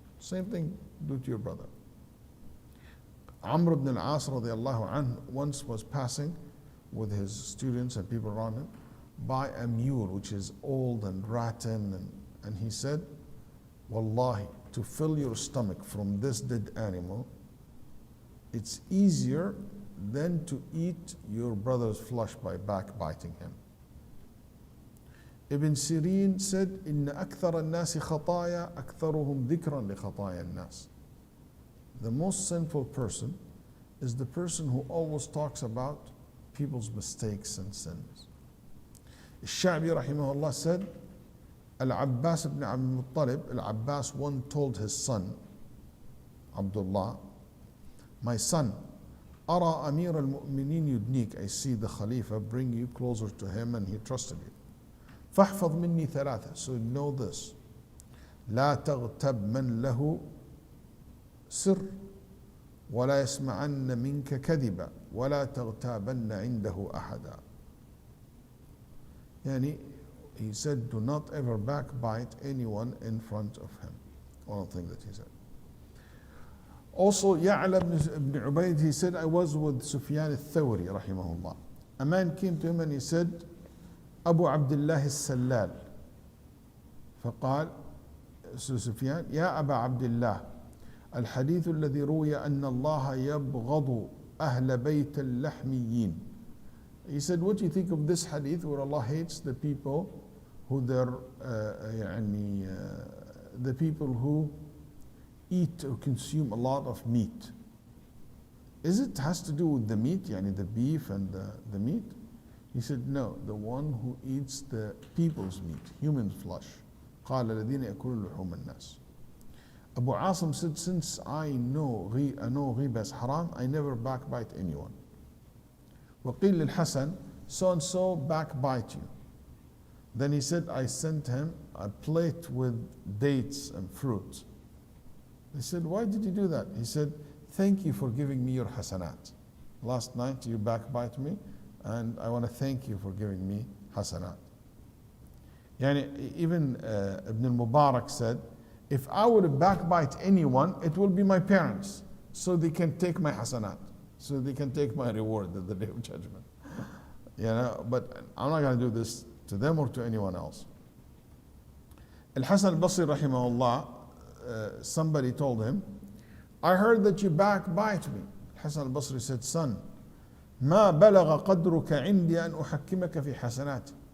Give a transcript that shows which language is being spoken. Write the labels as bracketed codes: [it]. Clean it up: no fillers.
[en] Same thing do to your brother. Amr ibn al-As radiallahu anhu once was passing with his students and people around him by a mule which is old and rotten, and he said, Wallahi, to fill your stomach from this dead animal, it's easier than to eat your brother's flesh by backbiting him. [ar] Ibn Sirin said, إن أكثر الناس خطايا أكثرهم ذكرا لخطايا الناس. [en] The most sinful person is the person who always talks about people's mistakes and sins. Al-Sha'bi rahimahullah said, Al-Abbas ibn Abdul Muttalib, Al-Abbas one told his son, Abdullah, my son, [ar] أرى أمير المؤمنين يدنيك, [en] I see the Khalifa bring you closer to him and he trusted you. [ar] فاحفظ مني ثلاثة, [en] so know this. [ar] لا تغتب من له سر ولا يسمعن منك كذبا ولا تغتابن عنده أحدا. [en] Yani, he said, do not ever backbite anyone in front of him. One of the things that he said. Also, Ya'la ibn Ubayd, he said, I was with Sufyan al-Thawri, rahimahullah. A man came to him and he said, Abu Abdullah al-Sallal. [ar] فقال سفيان يا أبا عبد الله الحديث الذي روي أن الله يبغض أهل بيت اللحميين. [en] He said, what do you think of this hadith where Allah hates the people who the people who eat or consume a lot of meat? Is it has to do with the meat, yani the beef and the meat? He said, no, the one who eats the people's meat, human flesh. [ar] قال الذين يأكلون لحوم الناس. [en] Abu Asim said, since I know ghiba is haram, I never backbite anyone. [ar] وقيل للحسن, [en] so and so backbite you. Then he said, I sent him a plate with dates and fruits. They said, why did you do that? He said, thank you for giving me your hasanat. Last night you backbite me, and I want to thank you for giving me hasanat. Yani, even Ibn al-Mubarak said, if I would backbite anyone, it will be my parents, so they can take my hasanat, so they can take my reward at the day of judgment. You know, but I'm not going to do this to them or to anyone else. Al-Hasan al-Basri rahimahullah, somebody told him, I heard that you backbite me. [ar] Hasan al-Basri [en] said, son, [ar] ما بلغ قدرك عندي أن أحكمك في حسناتي.